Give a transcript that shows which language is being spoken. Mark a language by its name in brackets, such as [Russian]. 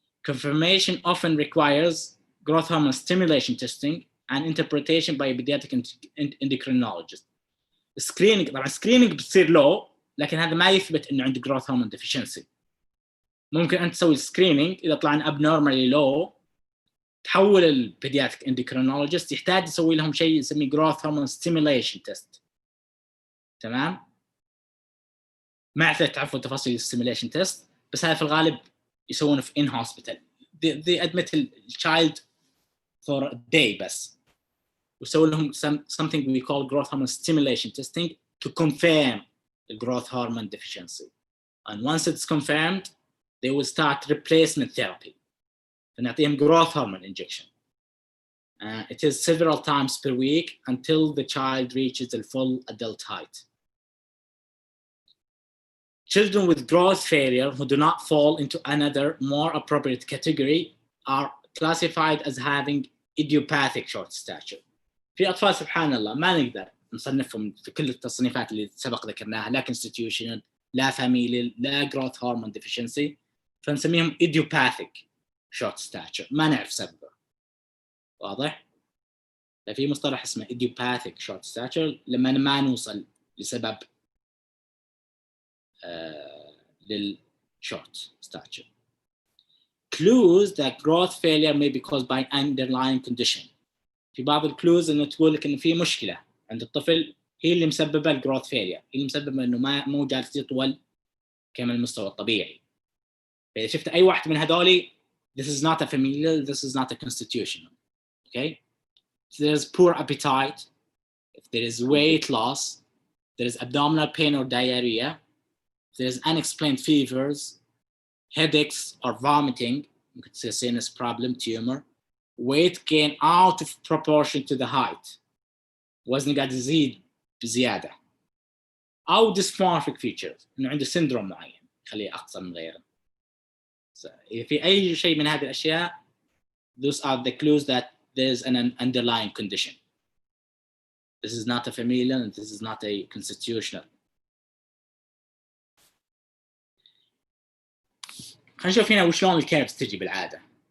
[English] Confirmation often requires growth hormone stimulation testing and interpretation by a pediatric endocrinologist. [Arabic] Screening طبعا screening بتصير low لكن هذا ما يثبت إنه عندك growth hormone deficiency. ممكن أنت تسوي screening إذا طلعن abnormally low تحول البيدياتريك endocrinologist يحتاج يسوي لهم شيء يسميه growth hormone stimulation test. تمام؟ ما يحتاج تعرفوا تفاصيل stimulation test بس هذا في الغالب يسوونه في [English] in hospital. They admit the child for a day [Arabic] بس ويسوي لهم [English] something we call growth hormone stimulation testing to confirm the growth hormone deficiency. And once it's confirmed, they will start replacement therapy. [Arabic] فنعطيهم [English] growth hormone injection. It is several times per week until the child reaches the full adult height. Children with growth failure who do not fall into another more appropriate category are classified as having idiopathic short stature. [Arabic] في أطفال سبحان الله ما نقدر نصنفهم في كل التصنيفات اللي سبق ذكرناها، لا constitutional لا familial لا growth hormone deficiency، فنسميهم idiopathic short stature ما نعرف سببه. واضح؟ ففي مصطلح اسمه idiopathic short stature لما ما نوصل لسبب للshort stature. [English] Clues that growth failure may be caused by underlying condition. [Arabic] في بعض الكلوز انه تقول لك انه في مشكله عند الطفل هي اللي مسببه الجروث فيلير، هي اللي مسببه انه مو جالس يطول كما المستوى الطبيعي. فاذا شفت اي واحد من هذولي [English] this is not a familial, this is not a constitutional. Okay? So there is poor appetite, if there is weight loss, there is abdominal pain or diarrhea, if there is unexplained fevers, headaches or vomiting, [Arabic] ممكن تصير [English] sinus problem, tumor, weight gain out of proportion to the height, [Arabic] وزن قاعد يزيد بزيادة، [English] أو dysmorphic features [Arabic] إنه عنده سندروم معين يخليه أقصر من غيره. إذا في أي شيء من هذه الأشياء [English] those are the clues that there is an underlying condition. This is not a familial and this is not a constitutional. [Arabic] خلينا نشوف هنا وشلون الكيرفز تجي بالعادة.